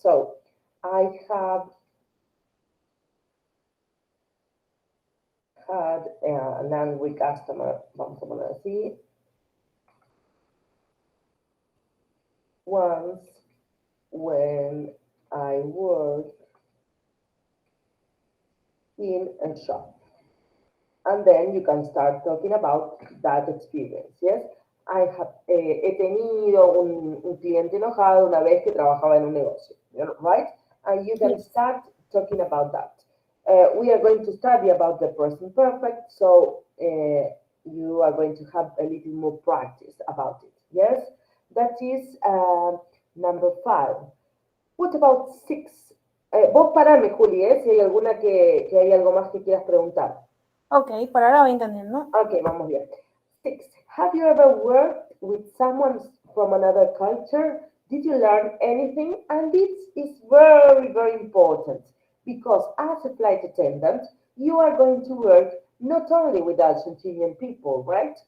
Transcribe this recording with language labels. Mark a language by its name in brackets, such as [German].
[English] So I have had an angry customer, [Spanish] vamos a poner así, [English] once when I work in a shop. And then you can start talking about that experience. [Spanish] Yes, he tenido un cliente enojado una vez que trabajaba en un negocio, right? [English] And you can Yes. start talking about that. We are going to study about the present perfect, so you are going to have a little more practice about it. Yes, that is number 5. What about 6? [Spanish] Vos parame, Juli, si hay alguna que hay algo más que quieras preguntar. Ok, por ahora voy entendiendo. Okay, vamos bien. 6. [English] Have you ever worked with someone from another culture? Did you learn anything? And this is very, very important because as a flight attendant, you are going to work not only with Argentinian people, right?